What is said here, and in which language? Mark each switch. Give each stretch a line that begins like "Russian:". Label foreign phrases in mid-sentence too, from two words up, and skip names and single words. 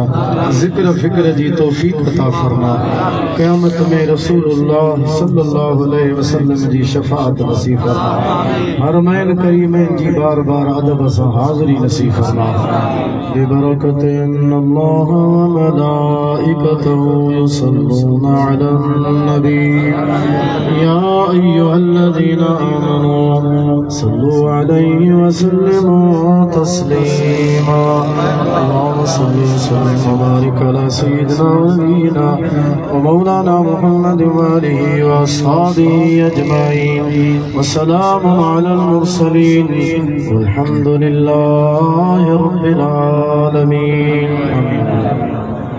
Sindhi: ज़िक्र फ़िक्र जी तौफ़ीक़ अता फरमा। क़यामत में रसूलुल्लाह
Arabic: صلى الله عليه وسلم
Sindhi: जी शफ़ाअत नसीब फरमा। हरमैन करीमैन जी बार बार अदब सां हाज़िरी नसीब फरमा।
Arabic: ببركة الله وملائكته يصلون على النبي يا أيها الذين آمنوا صلوا عليه وسلموا تسليما. اللهم صل وسلم وبارك على سيدنا ونبينا ومولانا محمد وآله وأصحابه أجمعين وسلام على المرسلين والحمد لله رب العالمين.